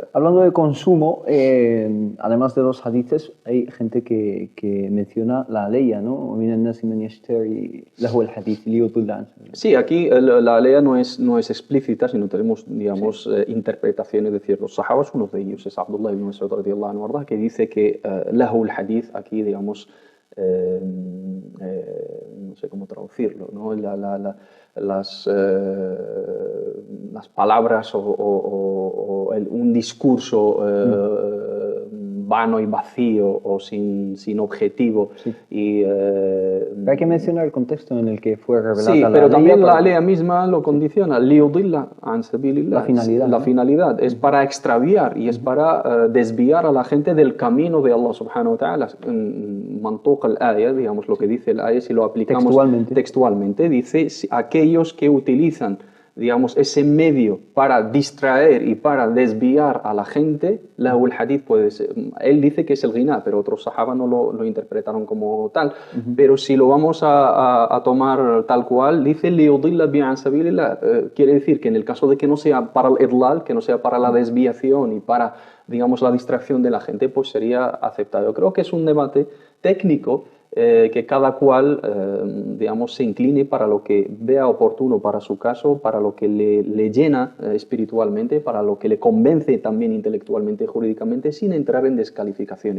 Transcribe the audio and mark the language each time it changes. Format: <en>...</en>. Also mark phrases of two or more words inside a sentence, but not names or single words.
<es>Hablando de consumo, además de los hadices, hay gente que menciona la aleya, ¿no? Sí, aquí la aleya no es explícita, sino tenemos, digamos, interpretaciones. Es decir, los sahabas, uno de ellos es Abdullah ibn Mas'ud</es> <ar>رضي الله عنه,</ar> <es>¿verdad?, que dice que</es> <ar>لهو الحديث,</ar> <es>aquí, digamos, no sé cómo traducirlo, ¿no? Las palabras o un discurso vano y vacío o sin objetivo. Sí. Hay que mencionar el contexto en el que fue revelada sí, la pero ley. también la ley misma lo condiciona.</es> <ar>ليضل عن سبيل الله.</ar> <es>La finalidad. La finalidad es para extraviar y es para desviar a la gente del camino de Allah</es> <ar>سبحانه وتعالى. منطوق الآية,</ar> <es>digamos, lo que dice el aya, si lo aplicamos textualmente, dice aquellos que utilizan, digamos, ese medio para distraer y para desviar a la gente,</es> <ar>لهو الحديث</ar> <es>puede ser. Él dice que es el ghiná, pero otros sahaba no lo interpretaron como tal. Pero si lo vamos a tomar tal cual, dice</es> <ar>ليضل ب عن سبيل الله.</ar> <es>Quiere decir que en el caso de que no sea para el idlal, que no sea para la desviación y para, digamos, la distracción de la gente, pues sería aceptado. Yo creo que es un debate técnico que cada cual, digamos, se incline para lo que vea oportuno para su caso, para lo que le llena espiritualmente, para lo que le convence también intelectualmente y jurídicamente, sin entrar en descalificaciones.</es>